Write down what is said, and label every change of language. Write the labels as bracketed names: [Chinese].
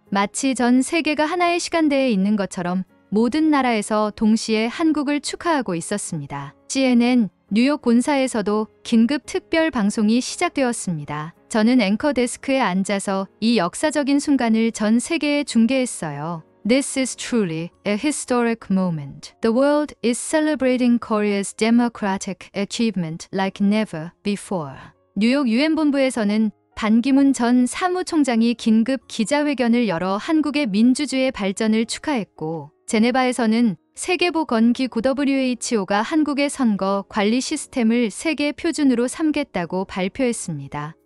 [Korean] 마치 전 세계가 하나의 시간대에 있는 것처럼 모든 나라에서 동시에 한국을 축하하고 있었습니다. CNN 뉴욕 본사에서도 긴급 특별 방송이 시작되었습니다. 저는 앵커 데스크에 앉아서 이 역사적인 순간을 전 세계에 중계했어요. [English] This is truly a historic moment. The world is celebrating Korea's democratic achievement like never before. [Korean] 뉴욕 유엔 본부에서는 반기문 전 사무총장이 긴급 기자회견을 열어 한국의 민주주의 발전을 축하했고, 제네바에서는 세계보건기구 WHO가 한국의 선거 관리 시스템을 세계 표준으로 삼겠다고 발표했습니다.